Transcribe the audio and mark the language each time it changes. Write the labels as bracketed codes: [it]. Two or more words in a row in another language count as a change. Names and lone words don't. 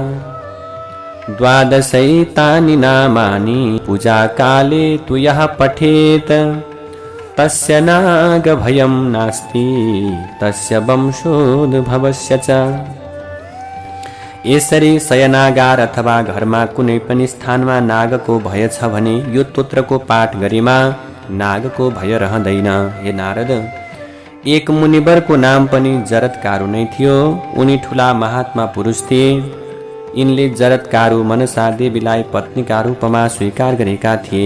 [sa] द्वादशैतानि नामानि पूजाकाले तु यः पठेत् तस्य नागभयं नास्ति तस्य वंशोद्भवस्य च। [ne] यसरी शयनागार अथवा घरमा कुनै पनि स्थानमा नागको भय छ भने यो स्तोत्रको पाठ गरेमा नागको भय रहँदैन। हे नारद, एक मुनिवरको नाम पनि जरत्कारु नै थियो। उनी ठूला महात्मा पुरुष थिए। यिनले जरत्कारु मनसा देवीलाई पत्नीका रूपमा स्वीकार गरेका थिए।